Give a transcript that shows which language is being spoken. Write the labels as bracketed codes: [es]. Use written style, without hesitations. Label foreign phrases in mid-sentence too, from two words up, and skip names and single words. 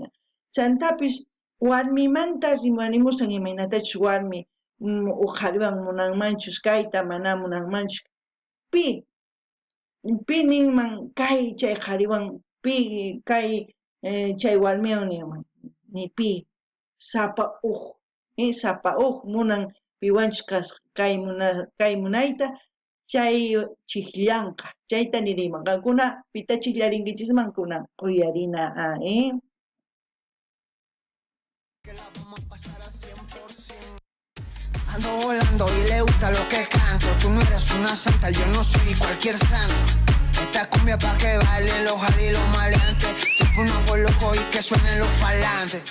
[qu] Chantapis warmimanta rimanimusan imaynatachus warmi uqhariwan munanmanchus kayta mana munanmanchus pi ninman kay chay qhariwan pi kay chay warmiwan ninman ni pi sapa munan piwanchus kay munayta chay chikllanqa chayta niriman qankuna pita chiklarinkichikman kunan quyarina [es] Que la vamos a pasar a 100%. Ando volando y le gusta lo que canto. Tú no eres una santa, yo no soy cualquier santo. Esta cumbia pa' que bailen los jali y los maleantes. Siempre uno fue loco y que suenen los parlantes.